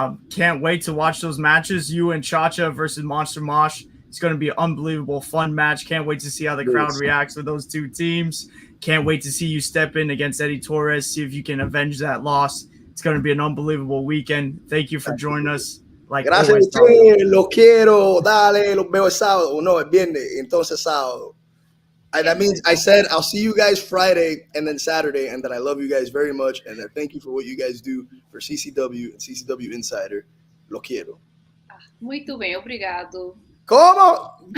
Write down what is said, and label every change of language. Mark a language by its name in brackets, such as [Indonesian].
[English] Can't wait to watch those matches. You and Chacha versus Monster Mosh. It's going to be an unbelievable, fun match. Can't wait to see how the crowd reacts with those two teams. Can't wait to see you step in against Eddie Torres, see if you can avenge that loss. It's going to be an unbelievable weekend. Thank you for joining us. [Spanish] Gracias a ustedes, los quiero, dale, los veo el sábado. No, el viernes, entonces sábado. [English] That means I said I'll see you guys Friday and then Saturday, and that I love you guys very much, and that thank you for what you guys do for CCW and CCW Insider. [Spanish] Lo quiero. [Portuguese] Muito bem, obrigado. [Spanish] ¿Cómo?